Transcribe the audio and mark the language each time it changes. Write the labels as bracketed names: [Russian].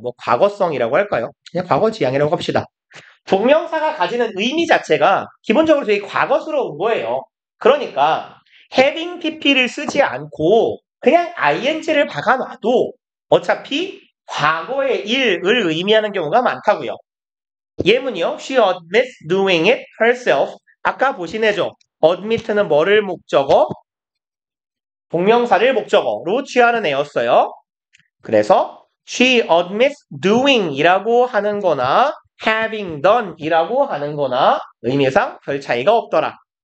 [Korean] 뭐 과거성이라고 할까요? 그냥 과거지향이라고 합시다. 동명사가 가지는 의미 자체가 기본적으로 되게 과거스러운 거예요. 그러니까 having pp를 쓰지 않고 그냥 ing를 박아놔도 어차피 과거의 일을 의미하는 경우가 많다고요. 예문이요. [English] She admits doing it herself. [Korean] 아까 보시네죠. admit는 뭐를 목적어? 동명사를 목적어로 취하는 애였어요. 그래서 [English] she admits doing [Korean] 이라고 하는 거나 having done 이라고 하는 거나 의미상 별 차이가 없더라.